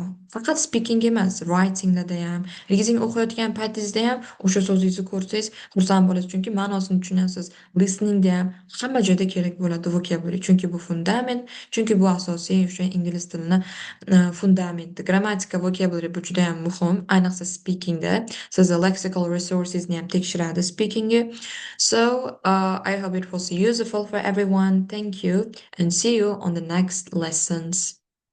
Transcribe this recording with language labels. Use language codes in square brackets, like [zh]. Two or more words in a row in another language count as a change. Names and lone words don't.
[uz] Faqat speaking emas, writinglarda ham, reading o'qiyotgan paytingizda ham o'sha so'zingizni ko'rsangiz xursand bo'lasiz, chunki ma'nosini tushunasiz. Listeningda ham hamma joyda kerak bo'ladi vocabulary, chunki bu fundament, chunki bu asosiy o'sha ingliz tilini fundamenti. Grammatika, vocabulary bu juda ham muhim, ayniqsa speakingda. Sizni [en] lexical resourcesni [uz] ham tekshiradi speakingga. [en] So, I hope it was useful for everyone. Thank you and see you on the next lessons.